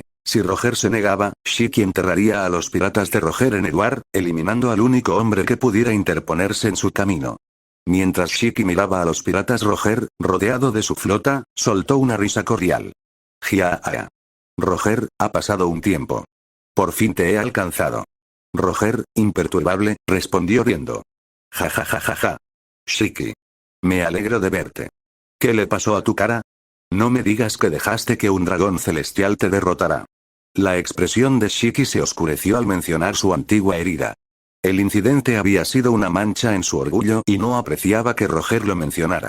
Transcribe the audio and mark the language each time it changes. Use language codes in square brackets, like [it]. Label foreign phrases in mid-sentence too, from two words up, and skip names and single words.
[es] Si Roger se negaba, Shiki enterraría a los piratas de Roger en Edward, eliminando al único hombre que pudiera interponerse en su camino. Mientras Shiki miraba a los piratas Roger, rodeado de su flota, soltó una risa cordial. Jiaa. Roger, ha pasado un tiempo. Por fin te he alcanzado. Roger, imperturbable, respondió riendo. Ja ja ja ja ja. Shiki. Me alegro de verte. ¿Qué le pasó a tu cara? No me digas que dejaste que un dragón celestial te derrotara. La expresión de Shiki se oscureció al mencionar su antigua herida. El incidente había sido una mancha en su orgullo y no apreciaba que Roger lo mencionara.